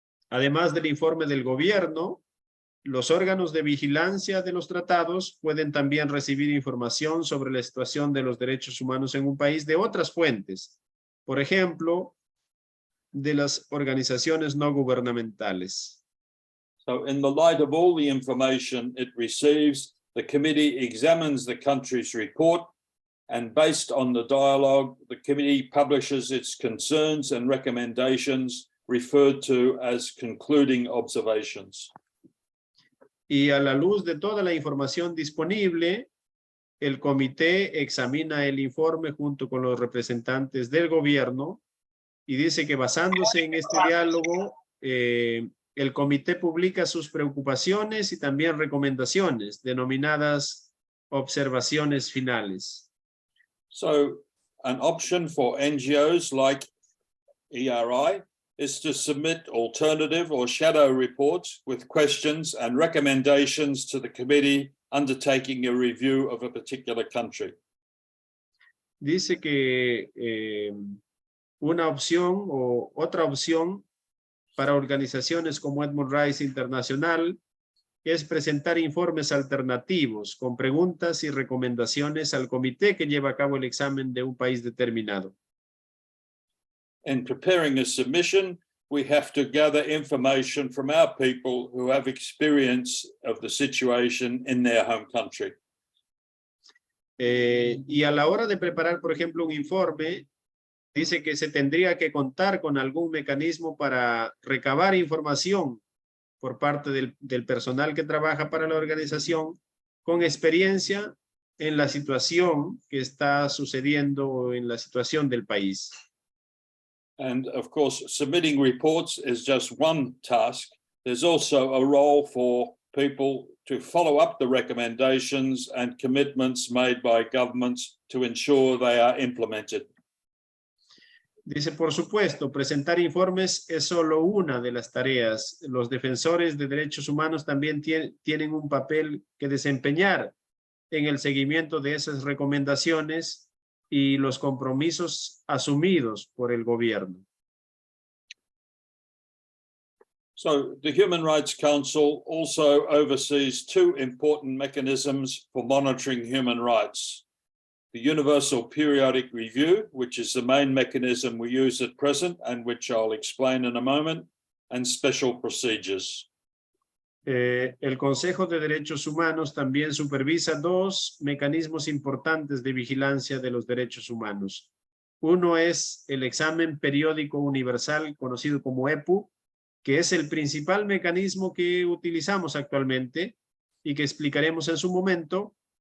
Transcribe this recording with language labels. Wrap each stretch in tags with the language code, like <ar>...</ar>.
<es>Además del informe del gobierno, los órganos de vigilancia de los tratados pueden también recibir información sobre la situación de los derechos humanos en un país de otras fuentes. Por ejemplo, de las organizaciones no gubernamentales.</es> <en>So in the light of all the information it receives, the committee examines the country's report, and based on the dialogue, the committee publishes its concerns and recommendations referred to as concluding observations.</en> <es>Y a la luz de toda la información disponible, el comité examina el informe junto con los representantes del gobierno y dice que basándose en este diálogo, el comité publica sus preocupaciones y también recomendaciones denominadas observaciones finales.</es> <en>So an option for NGOs like ERI is to submit alternative or shadow reports with questions and recommendations to the committee undertaking a review of a particular country.</en> <es>Dice que una opción o otra opción para organizaciones como Edmund Rice Internacional es presentar informes alternativos con preguntas y recomendaciones al comité que lleva a cabo el examen de un país determinado.</es> <en>In preparing a submission, we have to gather information from our people who have experience of the situation in their home country.</en> <es>Y a la hora de preparar, por ejemplo, un informe, dice que se tendría que contar con algún mecanismo para recabar información por parte del personal que trabaja para la organización con experiencia en la situación que está sucediendo en la situación del país.</es> <en>And of course, submitting reports is just one task. There's also a role for people to follow up the recommendations and commitments made by governments to ensure they are implemented.</en> <es>Dice, por supuesto, presentar informes es solo una de las tareas. Los defensores de derechos humanos también tienen un papel que desempeñar en el seguimiento de esas recomendaciones y los compromisos asumidos por el gobierno.</es> <en>So the Human Rights Council also oversees two important mechanisms for monitoring human rights. The Universal Periodic Review, which is the main mechanism we use at present and which I'll explain in a moment, and special procedures.</en> <es>El Consejo de Derechos Humanos también supervisa dos mecanismos importantes de vigilancia de los derechos humanos. Uno es el examen periódico universal, conocido como EPU, que es el principal mecanismo que utilizamos actualmente y que explicaremos en su momento.</es>